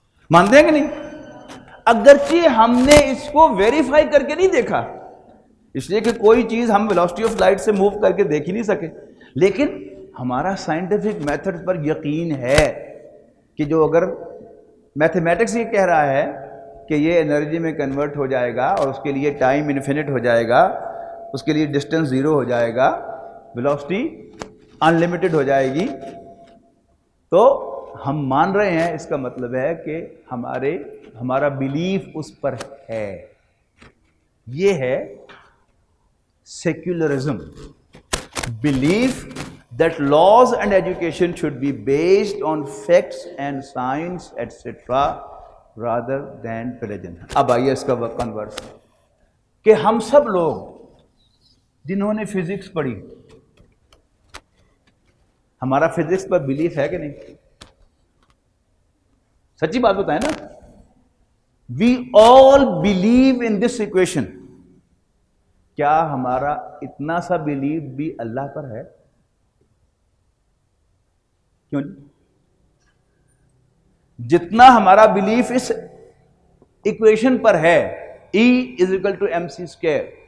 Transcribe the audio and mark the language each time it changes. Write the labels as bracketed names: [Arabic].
[Urdu] مانتے ہیں کہ نہیں؟ اگرچہ ہم نے اس کو ویریفائی کر کے نہیں دیکھا، اس لیے کہ کوئی چیز ہم ویلوسٹی آف لائٹ سے موو کر کے دیکھ ہی نہیں سکے، لیکن ہمارا سائنٹیفک میتھڈ پر یقین ہے کہ جو اگر میتھمیٹکس یہ کہہ رہا ہے کہ یہ انرجی میں کنورٹ ہو جائے گا اور اس کے لیے ٹائم انفینٹ ہو جائے گا، اس کے لیے ڈسٹینس زیرو ہو جائے گا، ویلوسٹی ان لمیٹڈ ہو جائے گی، تو ہم مان رہے ہیں. اس کا مطلب ہے کہ ہمارا بیلیف اس پر ہے. یہ ہے secularism. [English] Belief that laws and education should be based on facts and science etc. rather than religion. [Urdu] اب آئیے اس کا کنورس کہ ہم سب لوگ جنہوں نے فزکس پڑھی، ہمارا فزکس پر بلیف ہے کہ نہیں؟ سچی بات بتائیں نا. [English] We all believe in this equation. [Urdu] کیا ہمارا اتنا سا بلیف بھی اللہ پر ہے؟ کیوں نہیں؟ جتنا ہمارا بلیف اس ایکویشن پر ہے E=mc²،